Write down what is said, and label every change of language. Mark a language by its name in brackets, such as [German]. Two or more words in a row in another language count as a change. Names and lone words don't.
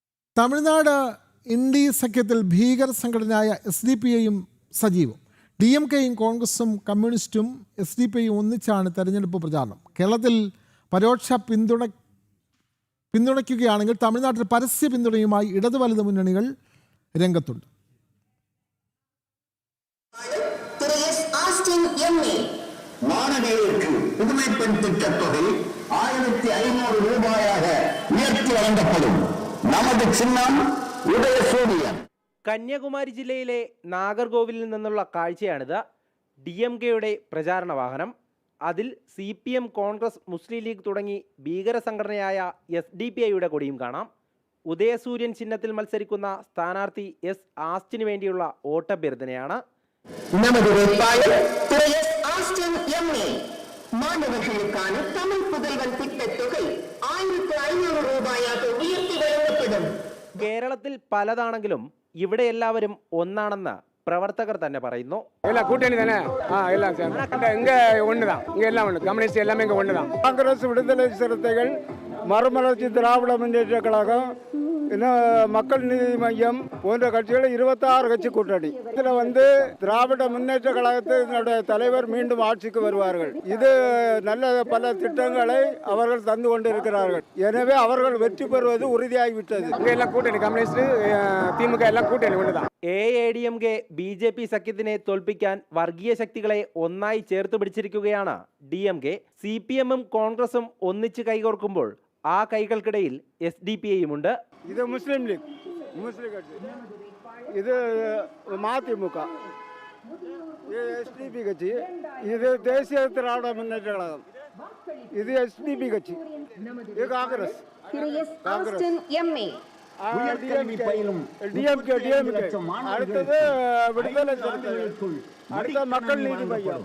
[Malayalam] തമിഴ്നാട് ഇന്ത്യ സഖ്യത്തിൽ ഭീകര സംഘടനയായ SDPIയും സജീവം. DMKയും കോൺഗ്രസും കമ്മ്യൂണിസ്റ്റും SDPIയും ഒന്നിച്ചാണ് തെരഞ്ഞെടുപ്പ് പ്രചാരണം. കേരളത്തിൽ പരോക്ഷ പിന്തുണയ്ക്കുകയാണെങ്കിൽ തമിഴ്നാട്ടിൽ പരസ്യ പിന്തുണയുമായി ഇടതു വലത് മുന്നണികൾ രംഗത്തുണ്ട്. [Tamil] மாணவியருக்கு புதுமை பெண் திட்டத்தொகை 1500 ரூபாயாக உயர்த்தி வழங்கப்படும். நமது சின்னம் ഉദയസൂര്യൻ. [Malayalam] കന്യാകുമാരി ജില്ലയിലെ നാഗർകോവിലിൽ നിന്നുള്ള കാഴ്ചയാണിത്. DMKയുടെ പ്രചാരണ വാഹനം. അതിൽ CPM, കോൺഗ്രസ്, മുസ്ലിം ലീഗ് തുടങ്ങി ഭീകര സംഘടനയായ SDPIയുടെ കൊടിയും കാണാം. ഉദയസൂര്യൻ ചിഹ്നത്തിൽ മത്സരിക്കുന്ന സ്ഥാനാർത്ഥി ആസ്റ്റിന് വേണ്ടിയുള്ള വോട്ടഭ്യർത്ഥനയാണ്. [Tamil] மாணவர்களுக்கான தமிழ் புதல்வன் திட்டத்தொகை 1500 ரூபாயாக உயர்த்தி வழங்கப்படும். [Malayalam] കേരളത്തിൽ പലതാണെങ്കിലും ഇവിടെ എല്ലാവരും ഒന്നാണെന്ന് പ്രവർത്തകർ തന്നെ പറയുന്നു. [Tamil] கூட்டணி தானே எல்லாம் இங்க ஒண்ணுதான், இங்க எல்லாம் ஒண்ணு, கம்யூனிஸ்ட் எல்லாமே இங்க ஒண்ணுதான். காங்கிரஸ், விடுதலை சிறுத்தைகள், மறுமலர்ச்சி திராவிட முன்னேற்ற கழகம், மக்கள் நீதி மையம் போன்ற கட்சிகள் 26 கட்சி கூட்டணி. இதுல திராவிட முன்னேற்ற கழகத்தினுடைய தலைவர் மீண்டும் ஆட்சிக்கு வருவார்கள். இது நல்ல பல திட்டங்களை அவர்கள் தந்து கொண்டிருக்கிறார்கள். எனவே அவர்கள் வெற்றி பெறுவது உறுதியாகிவிட்டது. இங்க எல்லாம் கூட்டணி, கம்யூனிஸ்ட், திமுக எல்லாம் கூட்டணி ஒண்ணுதான். [Malayalam] AADMK BJP സഖ്യത്തിനെ തോൽപ്പിക്കാൻ വർഗീയ ശക്തികളെ ഒന്നായി ചേർത്ത് പിടിച്ചിരിക്കുകയാണ് DMK. CPMും കോൺഗ്രസും ഒന്നിച്ച് കൈകോർക്കുമ്പോൾ ആ കൈകൾക്കിടയിൽ SDPIയും ഉണ്ട്. ഇത് മുസ്ലിം ലീഗ്, മുസ്ലിം കക്ഷി, ഇത് മതിമുക, SDP കക്ഷി, ഇത് ദേശീയ ദ്രാവിഡ മുന്നേറ്റ കഴകം, ഇത് SDP കക്ഷി, ഇത് കോൺഗ്രസ്, അടുത്തത് വിടുതല സിറുத்தைகள், അടുത്ത മക്കൾ നീതി മയ്യം.